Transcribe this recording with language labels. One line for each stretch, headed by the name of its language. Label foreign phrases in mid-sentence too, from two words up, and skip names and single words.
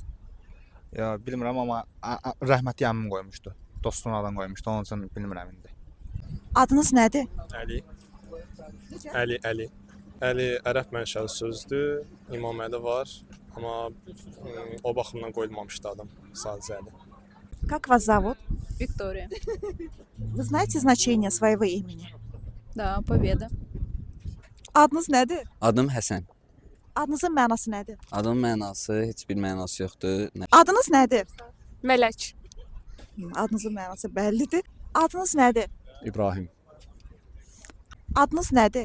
Azerbaijani: Ya bilmirəm amma rəhmətli əmim qoymuşdu. Dostun adan qoymuşdu. Onun üçün bilmirəm indi. Adınız nədir? Əli. Əli. Əli ərəb mənşəli sözdür. İmam Əli var. Amma o baxımdan qoyulmamışdı adam. Sadəcə Əli.
Russian: Как вас зовут? Виктория. Вы знаете значение своего имени? Да, Победа.
Azerbaijani: Adınız nədir? Adım Həsən. Adınızın mənası nədir? Adımın mənası heç bir mənası yoxdur. Adınız nədir? Mələk. Adınızın mənası bəllidir. Adınız nədir? İbrahim. Adınız nədir?